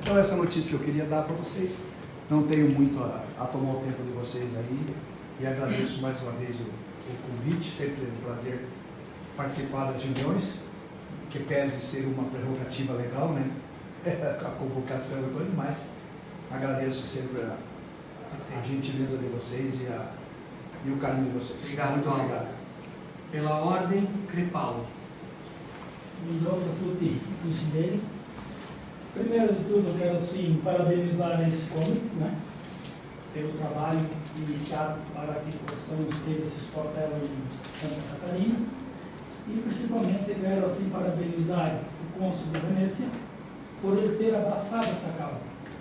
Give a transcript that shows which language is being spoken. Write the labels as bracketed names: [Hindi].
[Portuguese] Então essa notícia que eu queria dar para vocês, não tenho muito a tomar o tempo de vocês aí, e agradeço mais uma vez o convite, sempre é um prazer participar das reuniões, que pese ser uma prerrogativa legal, né? A convocação e coisa mais. Agradeço sempre a gentileza de vocês e o carinho de vocês. Obrigado, Muito Paulo. obrigado. Pela ordem, Crepaldi. [Italian] Buongiorno a tutti i consiglieri. [Portuguese] Primeiro de tudo, eu quero assim, parabenizar esse comité, né, pelo trabalho iniciado para que possamos ter esse hotel em Santa Catarina. E principalmente eu quero assim, parabenizar o cônsul de Venezia por ele ter abraçado essa causa.